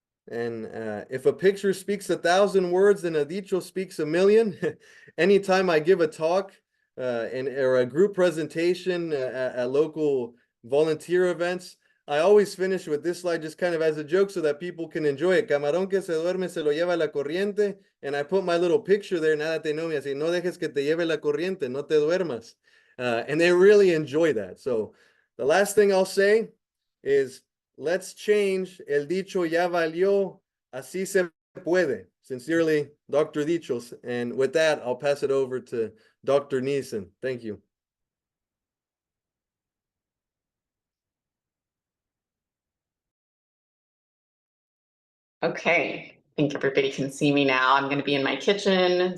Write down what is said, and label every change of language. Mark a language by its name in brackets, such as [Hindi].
[English] And if a picture speaks 1,000 words, then a dicho speaks 1,000,000. Anytime I give a talk or a group presentation at local volunteer events, I always finish with this slide just kind of as a joke so that people can enjoy it. [Spanish] Camarón que se duerme se lo lleva la corriente. [English] And I put my little picture there now that they know me. I say, [Spanish] no dejes que te lleve la corriente, no te duermas. [English] And they really enjoy that. So the last thing I'll say is, let's change el dicho [Spanish] ya valió, así se puede. [English] Sincerely, Dr. Dichos. And with that, I'll pass it over to Dr. Neeson. Thank you. Okay, I think everybody can see me now. I'm going to be in my kitchen.